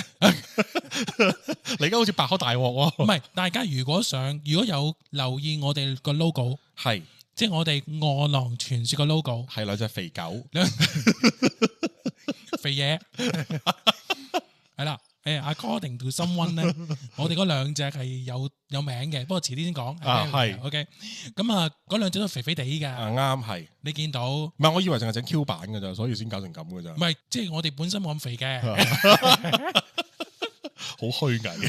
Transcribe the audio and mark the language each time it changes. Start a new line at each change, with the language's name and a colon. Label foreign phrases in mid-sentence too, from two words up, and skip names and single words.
Cantonese: 你而家好似白開大鑊喎。唔係，大家如果有留意我哋個 logo， 係即係我哋餓狼傳說個 logo，係兩隻肥狗，肥嘢係啦。
English: according to someone
Cantonese: 咧，我哋嗰兩隻係有名嘅，不過遲啲先講。係 OK， 咁啊，嗰兩隻都肥肥地㗎。啱係。你見到？唔係，我以為淨係整 Q 版㗎咋，所以先搞成咁㗎咋。唔係，即係我哋本身冇咁肥嘅，好虛偽。